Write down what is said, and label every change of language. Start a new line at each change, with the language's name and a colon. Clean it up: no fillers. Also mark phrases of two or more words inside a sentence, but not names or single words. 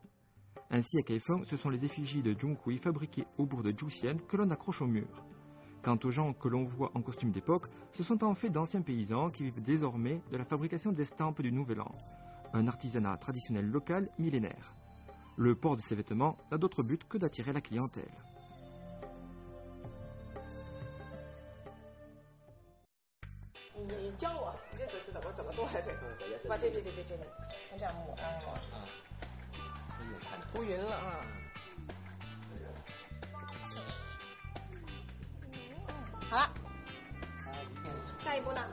French: Ainsi, à Kaifeng, ce sont les effigies de Zhonghui fabriquées au bourg de Zhuxian que l'on accroche au mur. Quant aux gens que l'on voit en costume d'époque, ce sont en fait d'anciens paysans qui vivent désormais de la fabrication d'estampes du Nouvel An, un artisanat traditionnel local millénaire. Le port de ces vêtements n'a d'autre but que d'attirer la clientèle.
Chinese: 你教我，这怎么做呀？这个，把这，看这样抹啊，涂匀了啊。好了，下一步呢？